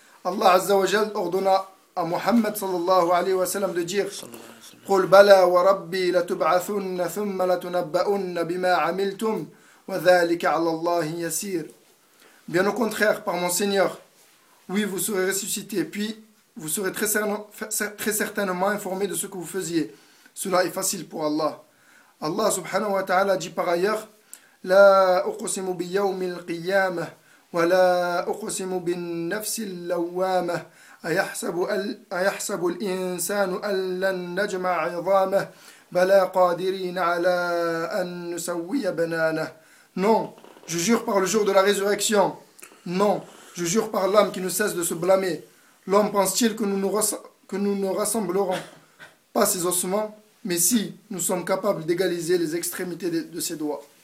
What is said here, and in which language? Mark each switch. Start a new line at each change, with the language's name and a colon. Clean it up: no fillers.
French: Allah Azza wa Jal ordonna à Muhammad sallallahu alayhi wa sallam de dire
Arabic: قل بلى وربي لتبعثن ثم لتنبؤن بما عملتم وذلك على الله يسير.
French: Bien au contraire, par mon Seigneur, oui, vous serez ressuscités, puis vous serez très certainement informés de ce que vous faisiez. Cela est facile pour Allah. Allah subhanahu wa ta'ala dit par ailleurs,
Arabic: لا أقسم بيوم القيامة ولا أقسم بالنفس اللوامة أيحسب الإنسان أن لن نجمع عظامه بلا قادرين على أن نسوي بنانه.
French: Non, je jure par le jour de la résurrection. Non, je jure par l'âme qui ne cesse de se blâmer. L'homme pense-t-il que nous ne rassemblerons pas ses ossements? Mais si, nous sommes capables d'égaliser les extrémités de ses doigts.